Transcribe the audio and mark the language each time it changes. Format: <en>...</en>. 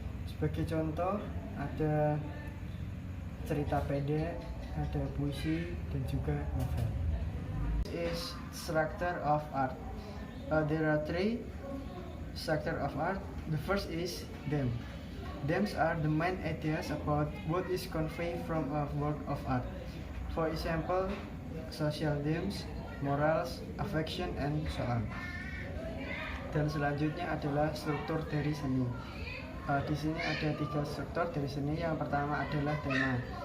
<id>Sebagai contoh, ada cerita pendek, ada puisi, dan juga novel.</id> <en>This is structure of art. There are three structure of art. The first is theme. Themes are the main ideas about what is conveyed from a work of art. For example, social themes, morals, affection, and so on.</en> <id>Dan selanjutnya adalah struktur dari seni. Di sini ada 3 struktur dari seni. Yang pertama adalah tema.</id>